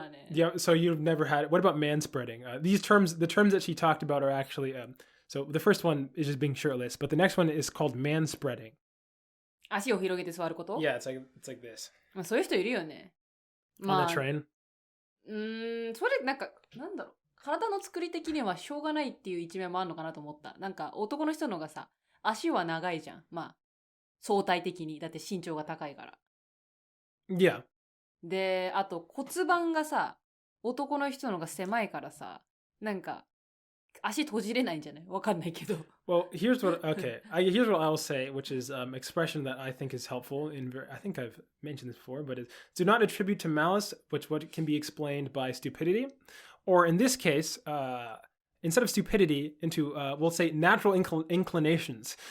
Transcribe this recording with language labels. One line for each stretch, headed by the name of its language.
English: Yeah, so you've never had it. What about manspreading? These terms, the terms that she talked about are actually, so the first one is just being shirtless, but the next one is called manspreading.
Japanese: 足を広げて座ること
English: Yeah, it's like this.
Japanese: まあそういう人いるよね。
English: On the train?
Japanese: それなんか、なんだろう。体の作り的にはしょうがないっていう一面もあるのかなと思った。なんか男の人のがさ、足は長いじゃん。まあ、相対的に。だって身長が高いから。
English: Yeah.
Japanese: で、あと骨盤がさ、男の人のが狭いからさ、なんか、足閉じれないんじゃないわかんないけど。
English: Well, here's what I'll say, which is expression that I think is helpful. I think I've mentioned this before, but it's do not attribute to malice, which what can be explained by stupidity. Or in this case, instead of stupidity, into, we'll say natural inclinations.